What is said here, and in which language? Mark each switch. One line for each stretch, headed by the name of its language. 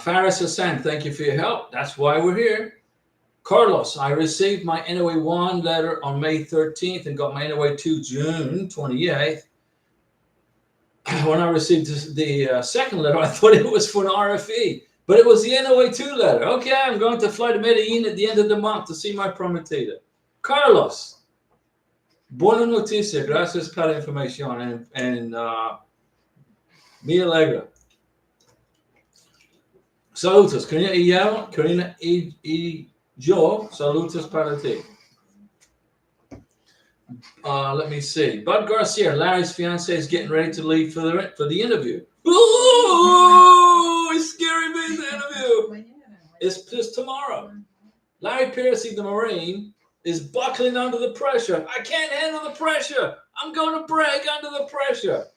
English: Faris Hassan, thank you for your help. That's why we're here. Carlos, I received my NOA 1 letter on May 13th and got my NOA 2 June 28th. When I received the second letter, I thought it was for an RFE, but it was the NOA 2 letter. Okay, I'm going to fly to Medellin at the end of the month to see my prometida.
Spanish: Carlos, buena noticia, gracias por la información, and me alegra. Saludos, Karina y yo, saludos para ti.
English: Let me see. Bud Garcia, Larry's fiance, is getting ready to leave for the interview. Ooh, it's scary me, the interview. It's just tomorrow. Larry Piercy, the Marine, is buckling under the pressure. I can't handle the pressure. I'm going to break under the pressure.